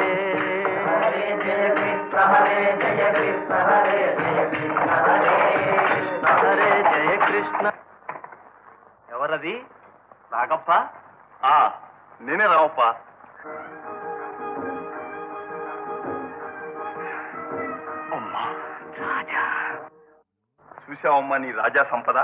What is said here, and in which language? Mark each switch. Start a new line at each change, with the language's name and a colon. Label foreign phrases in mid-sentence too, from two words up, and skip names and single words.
Sanskrit: हरे जय कृष्ण हरे जय कृष्ण हरे जय कृष्ण हरे
Telugu: కృష్ణ. ఎవరది? రాగప్ప? నేనే రావప్ప. అమ్మా చూసావమ్మా నీ రాజా సంపద.